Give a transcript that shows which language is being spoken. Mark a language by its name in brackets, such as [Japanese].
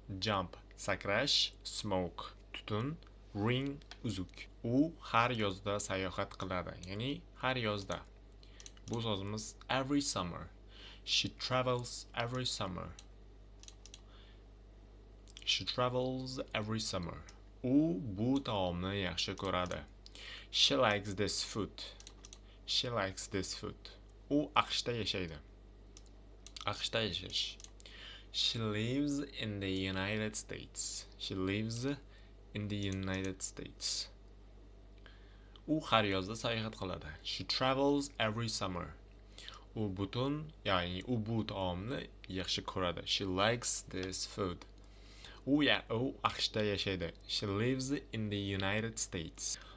[Uzbek] Jump, sakrash. Smoke, tutun. Ring, uzuk. U har yozda sayohat qiladi, ya'ni har yozda. Bu so'zimiz [English] every summer. She travels every summer. She travels every summer. [Uzbek] U bu taomni yaxshi ko'radi. [English] She likes this food. She likes this food. [Uzbek] U AQShda yashaydi. AQShda yashash. [English] She lives in the United States. She lives in the United States. [Uzbek] U har yozda sayohat qiladi. [English] She travels every summer. [Uzbek] U ya'ni u bu taomni yaxshi ko'radi. [English] She likes this food. [Uzbek] U AQShda yashaydi. [English] She lives in the United States.